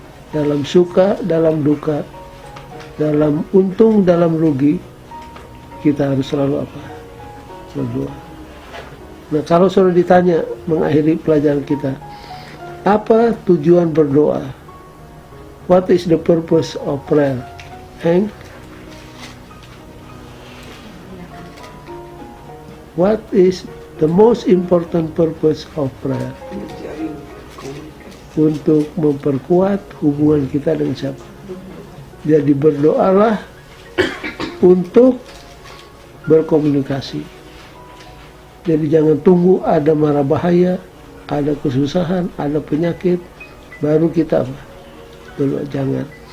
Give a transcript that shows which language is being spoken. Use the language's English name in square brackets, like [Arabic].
[Indonesian] Dalam suka, dalam duka, dalam untung, dalam rugi, kita harus selalu apa? Berdoa. Nah, kalau sudah ditanya mengakhiri pelajaran kita, apa tujuan berdoa? [English] What is the purpose of prayer? Hank? What is the most important purpose of prayer? [Indonesian] Untuk memperkuat hubungan kita dengan siapa? Jadi berdoalah untuk berkomunikasi. Jadi jangan tunggu ada mara bahaya, ada kesusahan, ada penyakit, baru kita berdoa. Jangan.